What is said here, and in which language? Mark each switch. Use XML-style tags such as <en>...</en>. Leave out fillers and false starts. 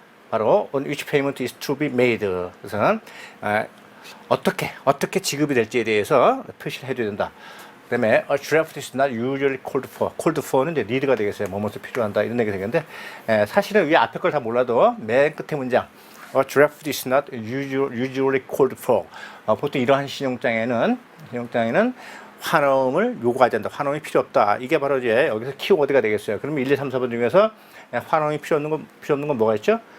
<ko>바로</ko> <en>on which payment is to be made.</en> <ko>그래서 어떻게 지급이 될지에 대해서 표시를 해줘야 된다.</ko> <en>그 다음에 a draft is not usually called for. called for는</en> <ko>이제 need가 되겠어요. 뭐뭐서 필요한다 이런 얘기가 되겠는데, 사실은 위 앞에 걸 다 몰라도 맨 끝에 문장</ko> <en>a draft is not usually called for.</en> <ko>보통 이러한 신용장에는 환원을 요구하지 않는다. 환원이 필요 없다. 이게 바로 이제 여기서 키워드가 되겠어요. 그러면 1, 2, 3, 4번 중에서 환원이 필요 없는 건 뭐가 있죠?</ko>